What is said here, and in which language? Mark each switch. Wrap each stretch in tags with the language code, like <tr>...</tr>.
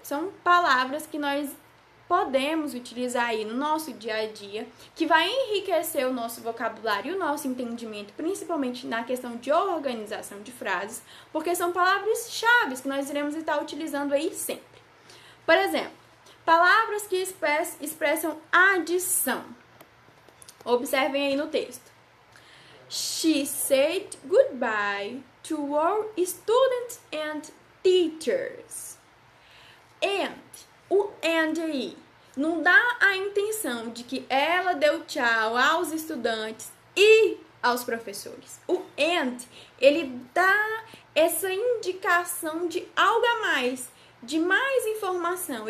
<pt>São palavras que nós podemos utilizar aí no nosso dia a dia, que vai enriquecer o nosso vocabulário e o nosso entendimento, principalmente na questão de organização de frases, porque são palavras-chave que nós iremos estar utilizando aí sempre. Por exemplo, palavras que expressam adição. Observem aí no texto.</pt> <en>She said goodbye to all students and teachers.</en> <pt>And, o and aí, não dá a intenção de que ela deu tchau aos estudantes e aos professores. O and, ele dá essa indicação de algo a mais, de mais informação.</pt>